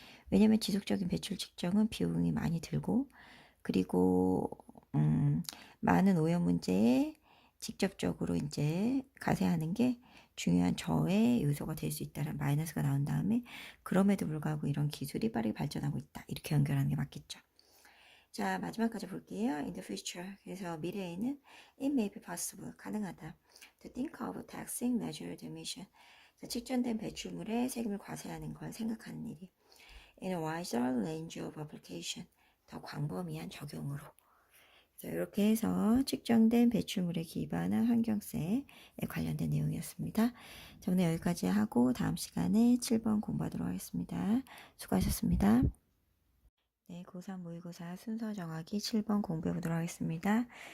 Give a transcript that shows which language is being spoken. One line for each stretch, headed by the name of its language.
Korean: 왜냐하면 지속적인 배출 측정은 비용이 많이 들고 그리고 많은 오염 문제에 직접적으로 이제 가세하는 게 중요한 저해 요소가 될 수 있다는 마이너스가 나온 다음에 그럼에도 불구하고 이런 기술이 빠르게 발전하고 있다. 이렇게 연결하는 게 맞겠죠. 자, 마지막까지 볼게요.
English: In the future.
Korean: 그래서 미래에는
English: it may be possible.
Korean: 가능하다.
English: To think of taxing measured emission.
Korean: 자, 측정된 배출물에 세금을 과세하는 걸 생각하는 일이.
English: In a wider range of application.
Korean: 더 광범위한 적용으로. 자, 이렇게 해서 측정된 배출물에 기반한 환경세에 관련된 내용이었습니다. 자, 오늘 여기까지 하고 다음 시간에 7번 공부하도록 하겠습니다. 수고하셨습니다. 네, 고3 모의고사 순서 정하기 7번 공부해 보도록 하겠습니다.